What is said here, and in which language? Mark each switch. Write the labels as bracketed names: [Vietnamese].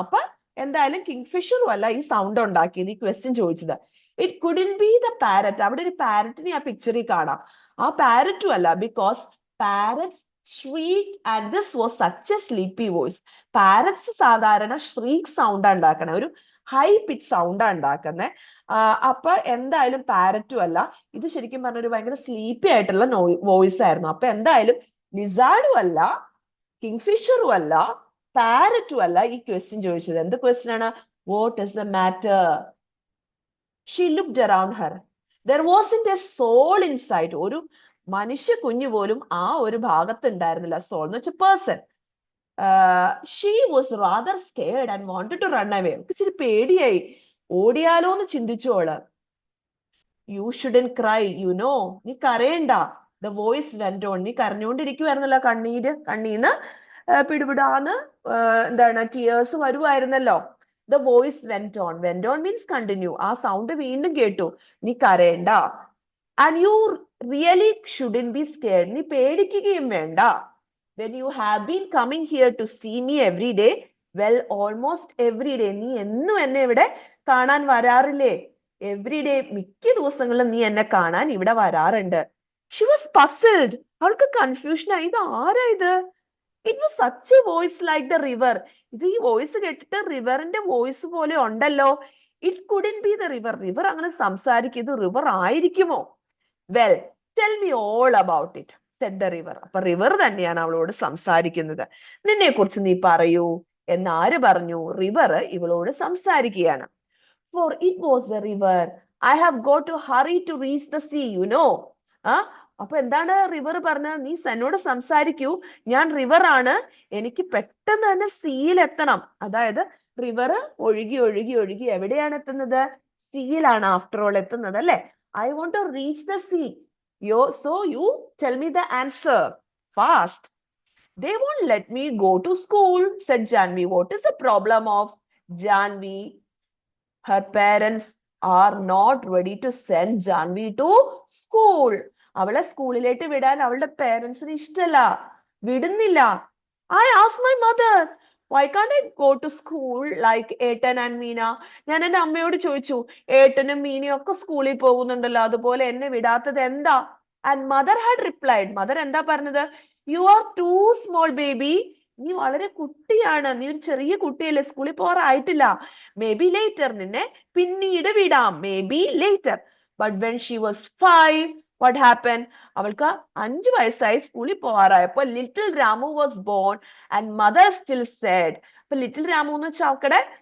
[Malayalam] അപ്പൊ എന്തായാലും കിങ്ഫിഷറും അല്ല ഈ സൗണ്ട് ഉണ്ടാക്കിയത്, ഈ ക്വസ്റ്റ്യൻ ചോദിച്ചത്. [English] It couldn't be the parrot. [Malayalam] അവിടെ ഒരു പാരറ്റിനെ ആ പിക്ചറിൽ കാണാം. ആ പാരറ്റും അല്ല, [English] Because parrots shrieked and this was such a sleepy voice. [Malayalam] Parrots സാധാരണ ഷ്രീക്ക് സൗണ്ട് ഉണ്ടാക്കണേ, ഒരു ഹൈ പിച്ച് സൗണ്ട് ഉണ്ടാക്കുന്നേ. അപ്പൊ എന്തായാലും പാരറ്റും അല്ല, ഇത് ശരിക്കും പറഞ്ഞ ഒരു ഭയങ്കര സ്ലീപ്പി ആയിട്ടുള്ള വോയിസ് ആയിരുന്നു. അപ്പൊ എന്തായാലും ലിസാർഡും അല്ല, കിങ്ഫിഷറും അല്ല, പാരറ്റും അല്ല ഈ ക്വസ്റ്റ്യൻ ചോദിച്ചത്. എന്ത് ക്വസ്റ്റ്യൻ ആണ്? [English] What is the matter? She looked around her. There wasn't a soul in sight. [Malayalam] ഒരു മനുഷ്യ കുഞ്ഞു പോലും ആ ഒരു ഭാഗത്ത് ഉണ്ടായിരുന്നില്ല. സോൾ എന്ന് വെച്ചാൽ person. [English] She was rather scared and wanted to run away. [Malayalam] ഇച്ചിരി പേടിയായി, ഓടിയാലോ എന്ന് ചിന്തിച്ചു അവള്. [English] you shouldn't cry, you know, [Malayalam] നീ കരയണ്ട. [English] The voice went on. [Malayalam] നീ കരഞ്ഞുകൊണ്ടിരിക്കുവായിരുന്നല്ലോ, കണ്ണീന്ന് പിടിപിടാന്ന് എന്താണ് tears വരുമായിരുന്നല്ലോ. [English] The voice went on. Went on means continue. [Malayalam] ആ സൗണ്ട് വീണ്ടും കേട്ടു. നീ കരയണ്ട. [English] And you really shouldn't be scared. [Malayalam] നീ പേടിക്കുകയും വേണ്ട. [English] When you have been coming here to see me every day, well, almost every day. [Malayalam] നീ എന്നും എന്നെ ഇവിടെ കാണാൻ വരാറില്ലേ? [English] Every day, [Malayalam] മിക്ക ദിവസങ്ങളിലും നീ എന്നെ കാണാൻ ഇവിടെ വരാറുണ്ട്. [English] She was puzzled. [Malayalam] അവൾക്ക് കൺഫ്യൂഷൻ ആയി. ഇത് ആരാ ഇത്? [English] It was such a voice like the river. [Malayalam] ഇത് ഈ വോയിസ് കേട്ടിട്ട് റിവറിന്റെ വോയിസ് പോലെ ഉണ്ടല്ലോ. [English] It couldn't be the river. [Malayalam] River അങ്ങനെ സംസാരിക്കും, ഇത് റിവർ ആയിരിക്കുമോ? [English] Well, tell me all about it, said the river. [Malayalam] അപ്പൊ റിവർ തന്നെയാണ് അവളോട് സംസാരിക്കുന്നത്. നിന്നെ കുറിച്ച് നീ പറയൂ എന്ന് ആര് പറഞ്ഞു? റിവർ ഇവളോട് സംസാരിക്കുകയാണ്. [English] For it was the river. I have got to hurry to reach the sea, you know. [Malayalam] അപ്പൊ എന്താണ് റിവർ പറഞ്ഞത്? നീ എന്നോട് സംസാരിക്കൂ, ഞാൻ റിവർ ആണ്, എനിക്ക് പെട്ടെന്ന് തന്നെ സീയിൽ എത്തണം. അതായത് റിവർ ഒഴുകി ഒഴുകി ഒഴുകി എവിടെയാണ് എത്തുന്നത്? സീയിലാണ് ആഫ്റ്റർ ഓൾ എത്തുന്നത് അല്ലെ? [English] I want to reach the sea. So you tell me the answer fast. They won't let me go to school, said Janvi. What is the problem of Janvi? Her parents are not ready to send Janvi to school. [Malayalam] അവളെ സ്കൂളിലേക്ക് വിടാൻ അവളുടെ പേരൻസിന് ഇഷ്ടമല്ല, വിടുന്നില്ല. [English] I asked my mother, why can't I go to school like ettan and Meena? [Malayalam] ഞാൻ എൻ്റെ അമ്മയോട് ചോദിച്ചു, ഏട്ടനും മീനയും ഒക്കെ സ്കൂളിൽ പോകുന്നുണ്ടല്ലോ, അതുപോലെ എന്നെ വിടാത്തത് എന്താ? [English] And mother had replied, mother [Malayalam] എന്താ പറഞ്ഞത്? [English] You are too small baby. [Malayalam] നീ വളരെ കുട്ടിയാണ്, നീ ഒരു ചെറിയ കുട്ടിയല്ലേ, സ്കൂളിൽ പോകാറായിട്ടില്ല. [English] may be later, [Malayalam] നിന്നെ പിന്നീട് വിടാം, may be later. [English] But when she was 5, what happened? [Malayalam] അവൾക്ക് 5 വയസ്സായി, സ്കൂളിൽ പോകാറായപ്പോ [English] Little Ramu was born and mother still said. [Malayalam] അപ്പൊ ലിറ്റിൽ രാമു എന്ന് വെച്ചാൽ അവക്കടെ